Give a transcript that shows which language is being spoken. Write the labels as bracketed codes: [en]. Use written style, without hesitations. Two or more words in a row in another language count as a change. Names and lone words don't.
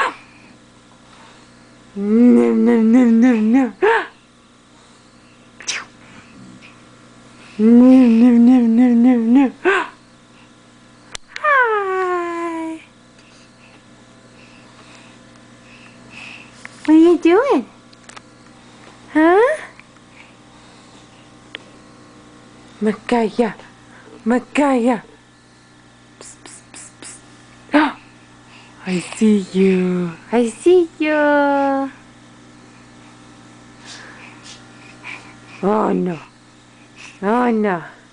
[en] No, no, no, no, no. No, no, no, no, no, no. Hi. What are you doing? Huh? Makaya. Makaya. Psst, psst, psst, psst. Oh, I see you. I see you. Oh no. Oh no.